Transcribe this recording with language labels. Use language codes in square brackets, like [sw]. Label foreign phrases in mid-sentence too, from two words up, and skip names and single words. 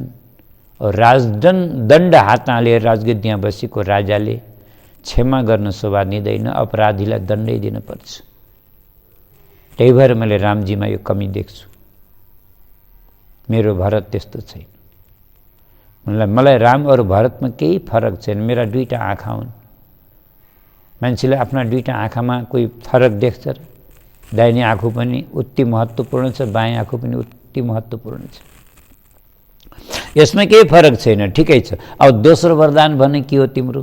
[ne] और दण्ड हातमा लिएर राजगद्दीमा बसेको राजाले क्षमा गर्न शोभा दिँदैन, अपराधीलाई दण्डै दिनुपर्छ। त्यही भएर मैले रामजीमा यो कमी देख्छु। मेरो भरत त्यस्तो छैन। मलाई राम और भरतमा केही फरक छैन। मेरा दुईटा आँखा हुन्। मान्छेले आफ्ना दुईटा आँखामा कोही फरक देख्छ र? दाहिने आँखा पनि उति महत्त्वपूर्ण छ, बायाँ आँखा पनि उति महत्त्वपूर्ण छ। यसमा केही फरक छैन, ठिकै छ। अब दोस्रो वरदान भने के हो तिम्रो?